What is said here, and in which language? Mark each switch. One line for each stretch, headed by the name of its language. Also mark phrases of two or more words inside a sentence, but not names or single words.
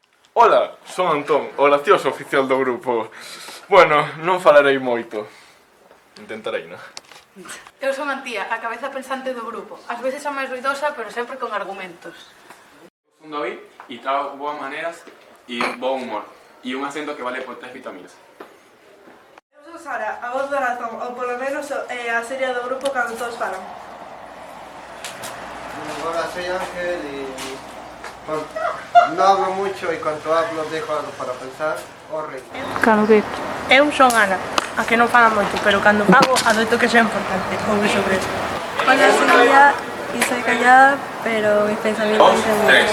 Galician: Ola, son Antón, o gracioso oficial do grupo. Bueno, non falarei moito. Intentarei, non? Eu son Antía, a cabeza pensante do grupo. Ás veces a máis ruidosa, pero sempre con argumentos. Son David y trago boas maneras
Spanish: y buen humor. Y un acento que vale por 3 vitaminas.
Galician: Eu son Sara, a voz da razón, ou polo menos a serie do grupo cando todos falan.
Spanish: Hola, soy Ángel y no hablo mucho y cuando hablo dejo algo para pensar o reír. Claro que...
Galician: Eu son Ana, a que non fala moito, pero cando fago adoito que sea importante, ouve sobre eso.
Spanish: Hola, soy Maya y soy callada, pero mis pensamientos dicen mucho.